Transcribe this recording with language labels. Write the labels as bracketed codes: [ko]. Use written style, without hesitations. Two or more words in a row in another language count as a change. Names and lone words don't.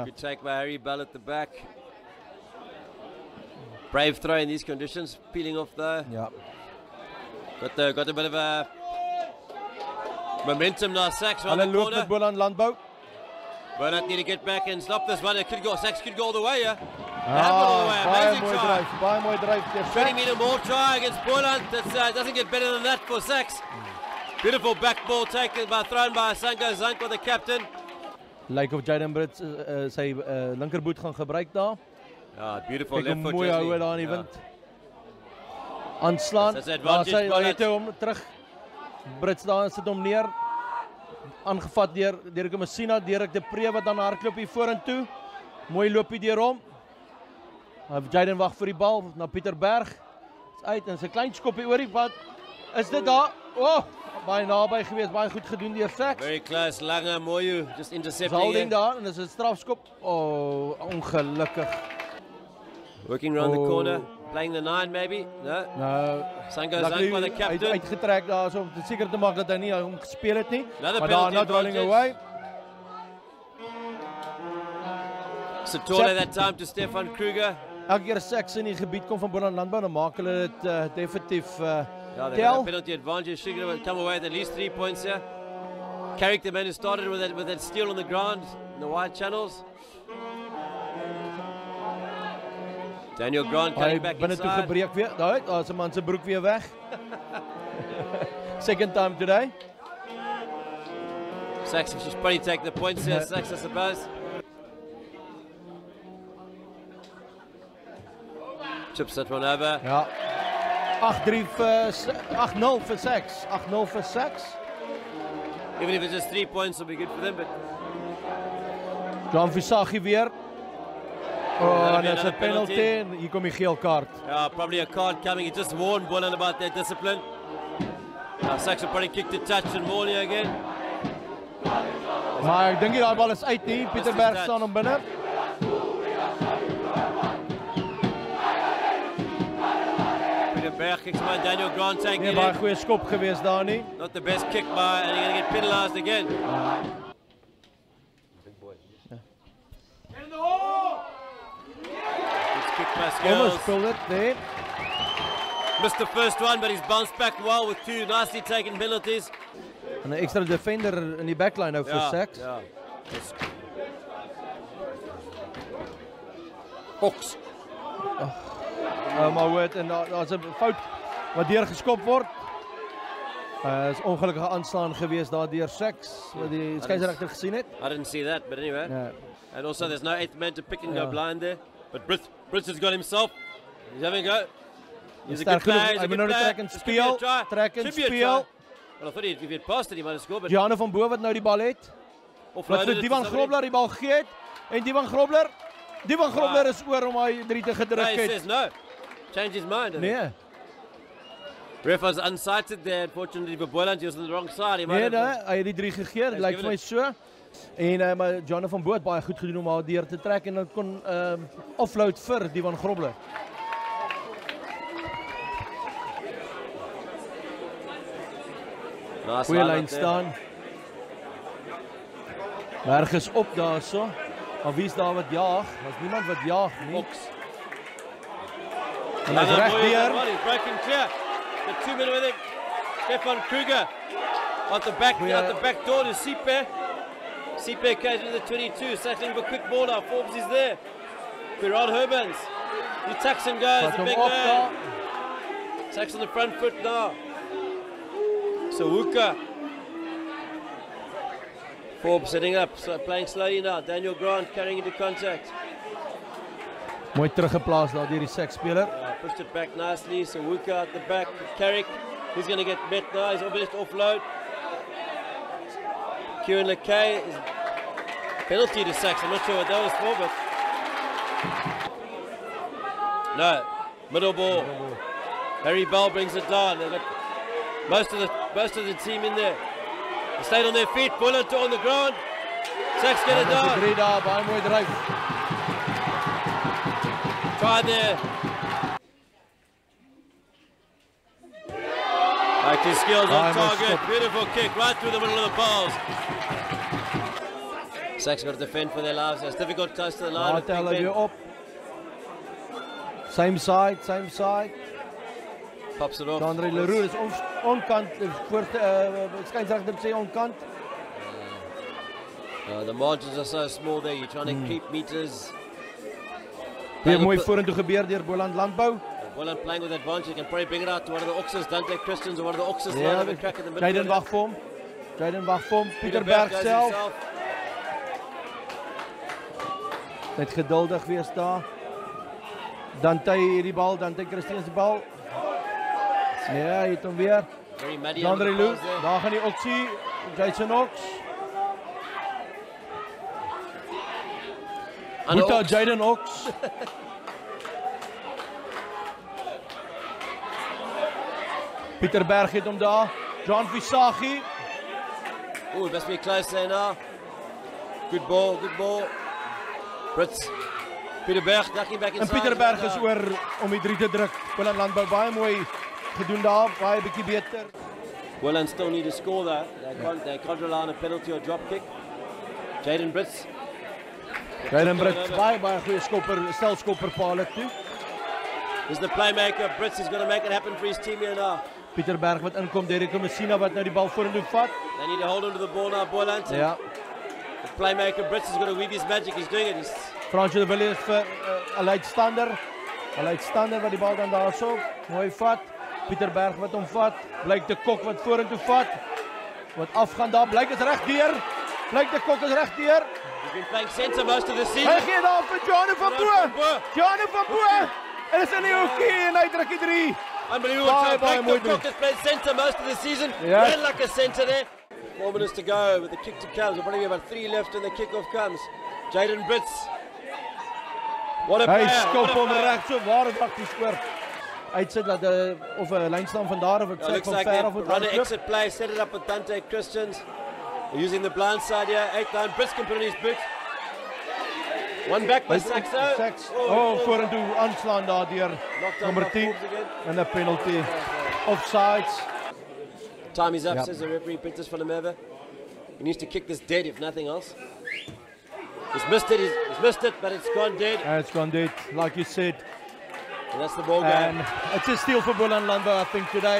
[en] Good take by Harry Bell at the back. Brave throw in these conditions, peeling off though. Yeah. Got a bit of a momentum now. Sachs on And the then loop corner. met Boland Landbou. Bernard need to get back and stop this one. It could go. Sachs could go all the way. Yeah. [af] Baie mooi try. dryf. Baie mooi dryf deur 20 Sachs. [en] meter more try against Boland. That doesn't get better than that for Sachs. Beautiful back ball taken thrown by Sango Zanko, the captain. [af] Lyk of Jaden Brits sy linkerboot gaan gebruik daar. [en] Ah, beautiful [af] Kyk [en] left [af] hoe [en] foot. [af] mooi hou daar in die wind. Aanslaan. [en] That's the [af] Daar [en] advantage, [af] sy [en] Boland. [af] het hom terug. Brits daar sit hom neer. Aangevat deur Derek Messina, Derek de Pre wat dan hardloop hier vorentoe. Mooi loopie deur hom. Jaden wag vir die bal na Pieter Berg. Is uit en sy klein skoppie oor die pad. Is dit daar? Oh, baie naby geweest, baie goed gedoen deur Sachs. [en] Very close. Lange Moyu just intercepting. Holding it. [af] daar en dis 'n strafskop. Oh, ongelukkig. [en] Working around the Oh. corner. Playing the 9 maybe. No. [af] Nou, [en] Sango luckily Zanko, the [af] hy [en] captain. [af] het uitgetrek daar so om seker te maak dat hy nie hom gespeel het nie. [en] Another [af] Maar [en] penalty [af] daar [en] not rolling advantage. away. Satole that time to Stefan Kruger. [af] Elke keer Sachs in die gebied kom van Boland Landbou, dan maak hulle dit definitief [en] Yeah, they got a [af] tel. [en] penalty advantage. Should have come away with at least 3 points here. Carrick, the man who started with that steal on the ground in the wide channels. Daniel Grant [af] Hy [en] coming back [af] binne toe [en] inside. [af] gebreek weer. Daar is 'n man se broek weer weg. [en] Second time today. Sachs should probably take the points here. Sachs, I suppose. Chips that one over. [af] Ja. 8-3 vir 8-0 vir Sachs. 8-0 vir Sachs. [en] Even if it's just 3 points, it'll be good for them. But [af] John Visagie weer. Oh, [en] That'll [af] en [en] be [af] dit's 'n [en] another penalty. [af] penalty en hier kom die geel kaart. [en] probably a card coming. He just warned Boland about their discipline. Sachs will probably kick the touch and Morley again. [af] Maar ek dink nie daai bal is uit nie. Pieterberg [en] touch. [af] staan hom binne. [en] Peter Berg kicks by Daniel Grant taking [af] Nee, [en] it [af] baie [en] in. [af] goeie skop gewees daar nie. [en] Not the best kick by, and you're going to get penalised again. It's kicked by Almost Skills. pulled it there. Missed the first one, but he's bounced back well with 2 nicely taken penalties. [af] En 'n ekstra defender in die backline nou vir Sachs. [en] Yeah. Fox. [af] Maar hoor, en daar's 'n fout wat deur geskop word. Is ongelukkige aanslaan gewees daar deur Sachs wat die skeieregter gesien het. [en] I didn't see that, but anyway. [af] Ja. [en] And also there's no 8th man to pick and go Yeah. blind there. But Brits has got himself. He's having a go. He's a [af] Sterk [en] good player. [af] genoeg. [en] He's [af] Hy [en] a [af] moet [en] good [af] nou [en] player. [af] trek en [en] This could be a [af] speel. [en] try. [af] Trek en [en] Should be a [af] speel. [en] try. Well, I thought if he'd passed it, he might have scored, but [af] Gianne van Bo wat nou die bal het. Wat [en] offloaded [af] vir [en] it to [af] Divan [en] somebody. [af] Grobler die bal gegee het. En Divan Grobler is oor om hy 3 te [en] No, [af] gedruk [en] he [af] het. [en] says no. Change his mind. I think. [af] Nee. [en] Ref was unsighted there, unfortunately for Boland. He was on the wrong side. He might [af] Nee, [en] have [af] hy het die 3 gegee. Dit lyk [en] given [af] vir my [en] it. [af] so. En maar Gianne van Bo het baie goed gedoen om haar deur te trek en dan kon offload vir Divan Grobler. [en] nice [af] Goeie [en] line [af] lyn [en] up there. [af] staan. Berg is op daarso. Maar wie's daar wat jaag? Daar's niemand wat jaag nie. Fox. En hy's reg deur. [en] He's broken clear. The 2 men with him. Stefan Kruger out the back door to Sipe. Sipe carries with the 22, settling for quick ball now. Forbes is there. Quiron Herbans. He tucks and goes. [af] Vat [en] The [af] hom [en] big [af] op [en] man. [af] daar. [en] Sachs on the front foot now. Sawuka. Forbes setting up, so playing slowly now. Daniel Grant carrying into contact. [af] Mooi teruggeplaas daar deur die Sachs speler. [en] Pushed it back nicely. Sawuka at the back. Carrick. He's going to get met now. He's obviously offload. Kieran Lekay is penalty to Sachs. I'm not sure what that was for, but no. Middle ball. Harry Bell brings it down. They've got most of the team in there. They stayed on their feet. Bullet on the ground. Sachs get it down. [af] 3 daar, baie mooi dryf. [en] Try there. What's his skills on I must target? stop. Beautiful kick right through the middle of the poles. Sax got to defend for their lives. It's difficult close to the line. [af] Daar [en] with Big [af] tel hy [en] Ben. [af] weer op. [en] Same side, same side. Pops it off. [af] Andre Leroux is onkant, skynsregter sê onkant. [en] The margins are so small there. You're trying to keep meters. [af] Weer mooi vorentoe gebeur deur Boland Landbou. [en] Boland playing with advantage. You can probably bring it out to one of the Oxers, Dante Christians, or one of the Oxers. [af] Ja, [en] Have a crack in the middle. [af] Jaden wag vir hom. Jaden wag vir hom. Pieter Berg [en] goes [af] self. [en] himself. [af] Net geduldig wees daar. Dante hierdie bal, Dante Christian se bal. Ja, hy het hom weer. [en] Very muddy. [af] Andre [en] on the [af] Leroux, [en] poles there. [af] daar gaan die Oxie, [en] Jason Ox. And Boeta Ox. Jaden Ox. [af] Pieter Berg het hom daar. John Visagi. [en] Oh, it must be close there now. Good ball, good ball. Brits. Pieter Berg ducking back [af] En [en] inside. [af] Pieter Berg is oor om die 3 te druk. Boland Landbou baie mooi gedoen daar, baie bietjie beter. [en] Boland still need to score though. They can't rely on a penalty or drop kick. [af] Jaden Brits. Jaden Brits baie goeie skopper, stelskopper paal toe. [en] Is the playmaker. Brits is going to make it happen for his team here now. [af] Pieter Berg wat inkom, Derek Messina wat nou die bal vorentoe vat. [en] They need to hold on to the ball now, Boland. [af] Ja. [en] The playmaker Brits is going to weave his magic. He's doing it. He's [af] Fransjo de Villiers vir Aleid Stander. Aleid Stander wat die bal dan daarso mooi vat. Pieter Berg wat hom vat. Blyk de Kok wat vorentoe vat. Wat afgaan daar, blyk is reg deur. Blyk de Kok is reg deur. [en] He's been playing centre most of the [af] Hy [en] season. [af] gee daar vir Johanne van Bo. Johanne van Bo. En is in die hoekie en hy druk die 3. [en] Unbelievable. [af] Baie [en] Blake [af] mooi [en] de Kok has played centre most of the season. Yeah. Ran like a centre there. 4 minutes to go with the kick to come. There'll probably be about 3 left and the kickoff comes. Jaden Brits. What a [af] Hy [en] player. [af] skop [en] What a [af] hom [en] player. [af] reg so waar wat hy skoor. Uitsit dat of 'n lyn staan van daar of ek [en] It [af] sê [en] looks [af] van [en] like [af] ver [en] they [af] of wat [en] run an [af] hardloop. [en] exit play, set it up with Dante Christians. They're using the blind side here. 8-9. Brits can put in his boot. One back by Saxo. Sax. [af] Oh, vorentoe aanslaan daar deur [en] Knocked down [af] nommer [en] by [af] 10 [en] Forbes again. [af] en 'n penalty. Offsides. [en] Time is up, Yep. says the referee, Pintus van der Merwe. He needs to kick this dead, if nothing else. He's missed it, he's missed it, but it's gone dead. And it's gone dead, like you said. And that's the ball And game. it's a steal for Boland Landbou, I think, today.